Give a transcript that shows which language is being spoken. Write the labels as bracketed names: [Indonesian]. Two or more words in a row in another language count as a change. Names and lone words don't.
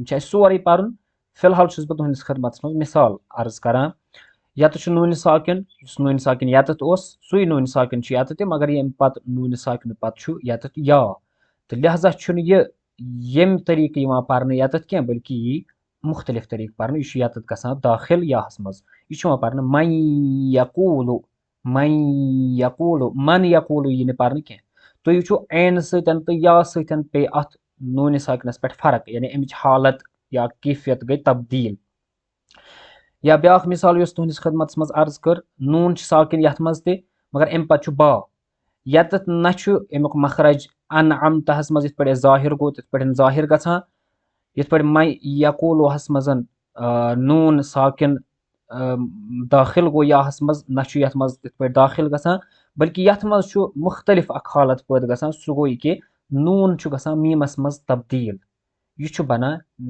[Kashmiri] چھِ اَسہِ سورُے پَرُن فِلحال چھُس بہٕ تُہنٛدِس خدمتَس منٛز مِثال عرض کران یَتَتھ چھُ نوٗنہِ ساکِن یُس نوٗنہِ ساکِن یَتَتھ اوس سُے نوٗنہِ ساکِن چھُ یَتَتھ تہِ مگر ییٚمہِ پَتہٕ نوٗنہِ ساکِنہٕ پَتہٕ چھُ یَتَتھ یا تہٕ لہذا چھُنہٕ یہِ ییٚمہِ طٔریٖقہٕ یِوان پَرنہٕ یَتَتھ کینٛہہ بٔلکہِ یی مُختٔلِف طٔریٖقہٕ پَرنہٕ یہِ چھُ یَتَتھ گژھان دٲخِل یاہَس منٛز یہِ چھُ یِوان پَرنہٕ [Arabic] من یقوٗلُ من یقوٗلُ من یقوٗلُ [Kashmiri] یی نہٕ پَرنہٕ کینٛہہ تُہۍ وٕچھِو عینہٕ سۭتۍ تہٕ یا سۭتۍ پیٚیہِ اَتھ نوٗنہِ ساکِنَس پٮ۪ٹھ فرق یعنی اَمِچ حالت یا کیفیت گٔے تبدیٖل یا بیٛاکھ مِثال یۄس تُہنٛدِس خدمتَس منٛز عرض کٔر نوٗن چھُ ساکِن یَتھ منٛز تہِ مگر اَمہِ پَتہٕ چھُ با یَتَتھ نہ چھُ اَمیُک مخرج اَنعمتہَس منٛز یِتھ پٲٹھۍ اَسہِ ظٲہِر گوٚو تِتھ پٲٹھۍ ظٲہِر گژھان یِتھ پٲٹھۍ من یقوٗلُہَس منٛز نوٗن ساکِن دٲخِل گوٚو یاہَس منٛز نہ چھُ یَتھ منٛز تِتھ پٲٹھۍ دٲخِل گژھان بٔلکہِ یَتھ منٛز چھُ مُختٔلِف اکھ حالت پٲدٕ گژھان سُہ گوٚو یہِ کہِ نوٗن چھُ گژھان میٖمَس منٛز تبدیٖل یہِ چھُ بَنان